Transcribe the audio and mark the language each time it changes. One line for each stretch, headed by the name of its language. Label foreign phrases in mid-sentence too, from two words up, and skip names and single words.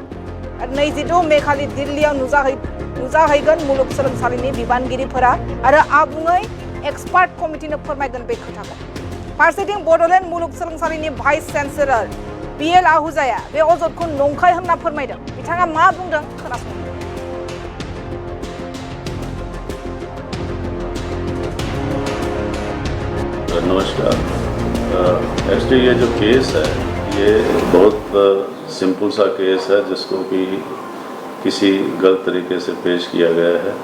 Bodo: 26 मे खालि दिल्लीयाव नुजाहैगोन मुलुगसोलोंसालिनि बिबानगिरिफोरा आरो आबुङै एक्सपार्ट कमिटिनो फोरमायगोन बे खोथाखौ। फारसेथिं बडलेण्ड मुलुगसोलोंसालिनि भाइस चेन्सेलर BL आहुजाया बे अजदखौ नंखाय होनना फोरमायदों। बिथाङा मा बुंदों खोनासंदो।
Hindi: नमस्कार। एक्चुअली ये जो केस है ये बहुत सिंपल सा केस है जिसको कि किसी गलत तरीके से पेश किया गया है।